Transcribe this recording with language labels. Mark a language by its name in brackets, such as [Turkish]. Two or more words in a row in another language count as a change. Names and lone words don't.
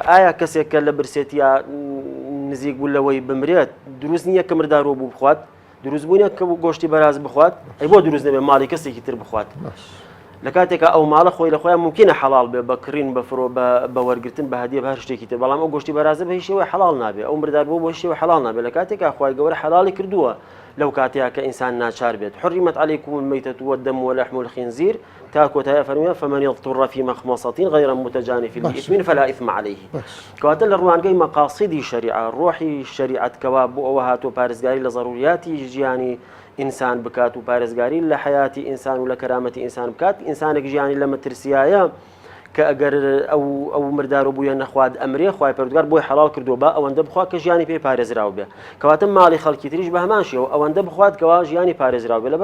[Central Kurdish] ئایا کەسێک کە لە برسێتیا نزیک بوو لەوەی بمرێت دروست نییە کە مردارۆ بوو بخوات دروست بوونە کە گۆشتی بەراز بخوات ئەی بۆ دروست نەبێ ماڵی کەسێکی تر بخوات لە کاتێکە ئەو ماڵە خۆی لە خۆیان ممکنە حەڵال بێ بەکڕین بەفرۆ بە وەرگرتن بە هەدیە بە هەر شتێکی تر بەڵام ئەو گۆشتی بەرازە بە هیچ شێوەیە حەڵال نابێ ئەو مردار بۆ شێوە حەڵال نابێت لە کاتێکە خوای گەورە حەڵالی کردووە لەو کاتەیە کە ئینسان ناچار بێت [Arabic] حرمت عليكم الميتة والدم ولحم الخنزير [Central Kurdish] تا کۆتایە فەرموویە [Arabic] فمن اضطر في مخمصة غير متجانف لإثم فلا إثم عليه. [Central Kurdish] کەواتە لە ڕوانگەی مەقاصدی شەریعە ڕۆحی شەریعەت کەوا بۆ ئەوە هاتۆ پارێزگاری لە ضروریاتی ژیانی ئینسان بکات و پارێزگاری لە حیاتی ئینسان و لە کەرامەتی ئینسان بکات ئینسانێک ژیانی لە مەترسیایە کە ئەگەر ئەو مردارۆ بووە نەخواد ئەمرێ خوای پەروەردگار بۆی حەڵال کردو با ئەوەندە بخوات کە ژیانی پێی پارێزراو بێ کەواتە ماڵی خەڵکی تریش بە هەمان شێوە ئەوەندە بخوات کەوا ژیانی پارێزراو بێ.